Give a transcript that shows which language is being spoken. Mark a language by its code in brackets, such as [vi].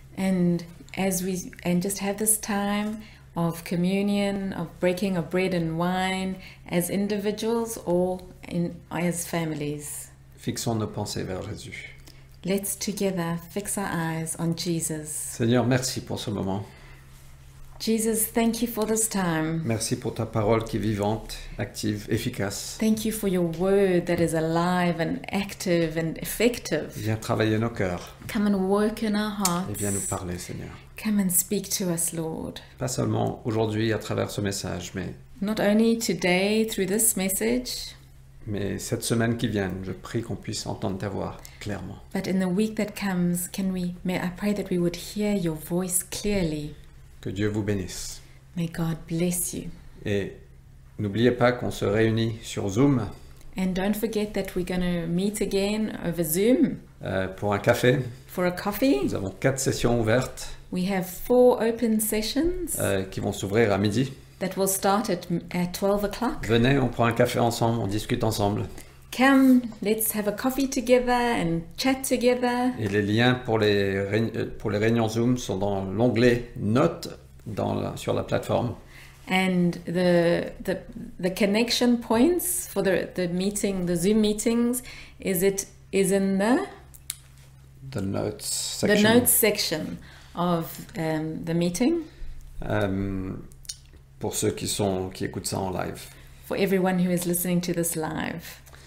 [en] and just have this time of communion, of breaking of bread and wine as individuals or as families. [fr] Fixons nos pensées vers Jésus. [en] Let's together fix our eyes on Jesus. [fr] Seigneur, merci pour ce moment. [en] Jesus, thank you for this time. [fr] Merci pour ta parole qui est vivante, active, efficace. [en] Thank you for your word that is alive and active and effective. [fr] Viens travailler nos cœurs [en] Come and work in our [fr] et viens nous [en] hearts. [fr] parler, Seigneur. [en] Come and speak to us, Lord. [fr] Pas seulement aujourd'hui à travers ce message, [en] Not only today through this message, [fr] mais cette semaine qui vient, je prie qu'on puisse entendre ta voix clairement. [en] but in the week that comes, I pray that we would hear your voice clearly. [fr] Que Dieu vous bénisse. [en] May God bless you. [fr] Et n'oubliez pas qu'on se réunit sur Zoom [en] And don't forget that we're going to meet again over Zoom [fr] pour un café. [en] for a coffee. [fr] Nous avons 4 sessions ouvertes [en] We have 4 open sessions [fr] qui vont s'ouvrir à midi. [en] that will start at 12 o'clock. [fr] Venez, on prend un café ensemble, on discute ensemble. [en] Come, let's have a coffee together and chat together. [fr] Et les liens pour les réunions Zoom sont dans l'onglet Notes sur la plateforme. [en] And the connection points for the meeting, the Zoom meetings, is in The Notes the section. notes section of the meeting [fr] Pour ceux qui écoutent ça en live. [en] for everyone who is listening to this live.